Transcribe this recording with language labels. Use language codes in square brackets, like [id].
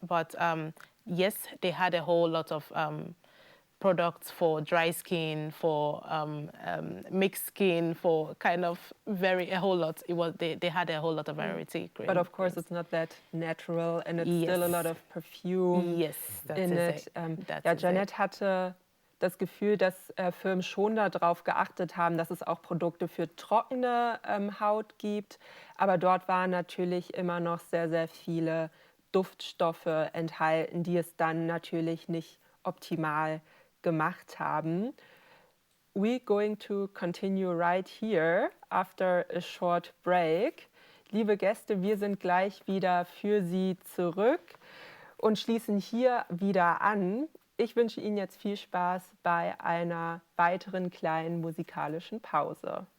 [en] But yes, they had a whole lot of products for dry skin, for mixed skin, for kind of a whole lot. They had a whole lot of variety. But of course, it's not that natural, and it's still a lot of perfume in it. [de] Jeannette hatte das Gefühl, dass Firmen schon darauf geachtet haben, dass es auch Produkte für trockene Haut gibt. Aber dort waren natürlich immer noch sehr, sehr viele Duftstoffe enthalten, die es dann natürlich nicht optimal gemacht haben. [en] We're going to continue right here after a short break. [de] Liebe Gäste, wir sind gleich wieder für Sie zurück und schließen hier wieder an. Ich wünsche Ihnen jetzt viel Spaß bei einer weiteren kleinen musikalischen Pause.